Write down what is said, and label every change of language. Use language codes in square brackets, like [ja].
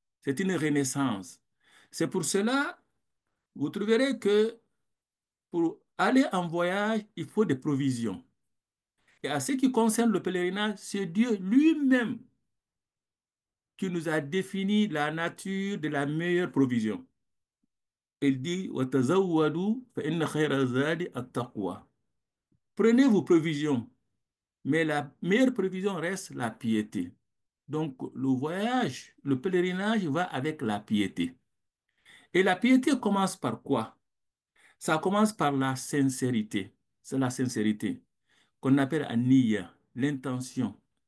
[fr] C'est une renaissance. C'est pour cela, vous trouverez que pour aller en voyage, il faut des provisions. Et à ce qui concerne le pèlerinage, c'est Dieu lui-même qui nous a défini la nature de la meilleure provision. Il dit, [ar] وَتَزَوَّدُوا فَإِنَّ خَيْرَ الزَّادِ التَّقْوَى. [fr] Prenez vos provisions, mais la meilleure provision reste la piété. Donc, le voyage, le pèlerinage va avec la piété. Et la piété commence par quoi? Ça commence par la sincérité. C'est la sincérité qu'on appelle an-niyya, l'intention.